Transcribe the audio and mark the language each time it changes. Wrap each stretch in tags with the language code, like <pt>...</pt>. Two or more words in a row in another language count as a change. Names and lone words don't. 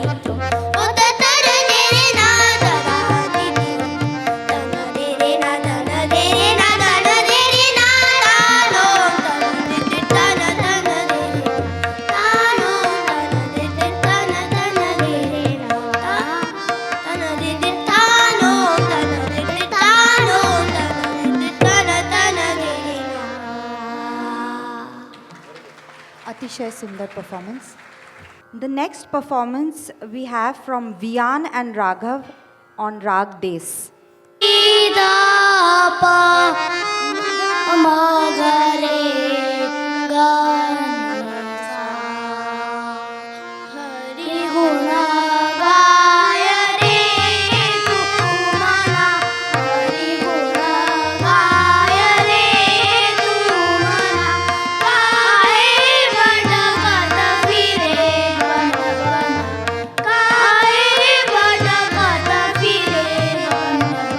<hi>तो ओ तर दे रे ना दानी दीन तन दे रे ना तन दे रे ना तन दे रे ना तानो तन दे तन तन दे रे तानो तन दे तन तन दे रे ना तन दे तानो तन दे तानो तन दे तन तन दे रे ना अतिशय सुंदर performance.</hi> <en>The next performance we have from Vian and Raghav on Rag Des.</en> <hi>दा मगरे हरि गुण गाय रे तू मना हरि गुण गाय रे तू मना काय बन कत फिरे बन बन काय बन कत फिरे बन</hi>